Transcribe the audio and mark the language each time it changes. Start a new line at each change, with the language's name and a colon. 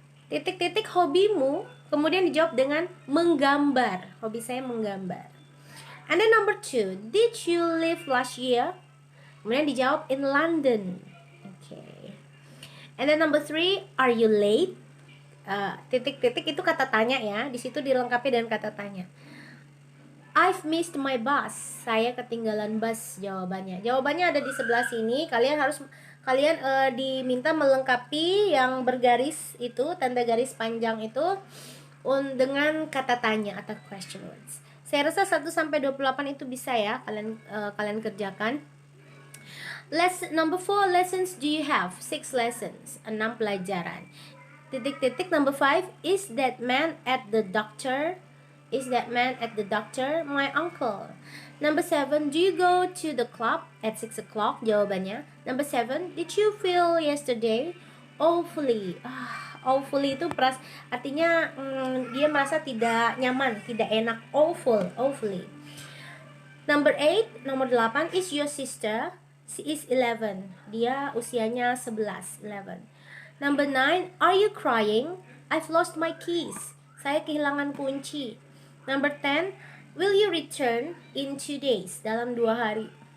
Indonesian: Titik-titik hobimu, kemudian dijawab dengan menggambar. Hobi saya menggambar.
English: And then number 2, did you live last year?
Indonesian: Kemudian dijawab
English: in London. Okay. And then number 3, are you late?
Indonesian: Titik-titik itu kata tanya ya. Di situ dilengkapi dengan kata tanya.
English: I've missed my bus.
Indonesian: Saya ketinggalan bus jawabannya. Jawabannya ada di sebelah sini. Kalian diminta melengkapi yang bergaris itu, tanda garis panjang itu dengan kata tanya atau question words. Saya rasa 1 sampai 28 itu bisa ya kalian kerjakan.
English: Number 4, lessons do you have? 6 lessons.
Indonesian: 6 pelajaran.
English: Titik-titik number 5, is that man at the doctor? Is that man at the doctor? My uncle. Number 7, do you go to the club at 6 o'clock?
Indonesian: Jawabannya.
English: Number 7, did you feel yesterday? Awfully.
Indonesian: Awfully itu artinya dia merasa tidak nyaman, tidak enak.
English: Awfully. Number 8,
Indonesian: nomor 8,
English: is your sister? She is 11.
Indonesian: Dia usianya 11.
English: Number 9, are you crying? I've lost my keys.
Indonesian: Saya kehilangan kunci.
English: Number 10, will you return in 2 days?
Indonesian: Dalam 2 hari.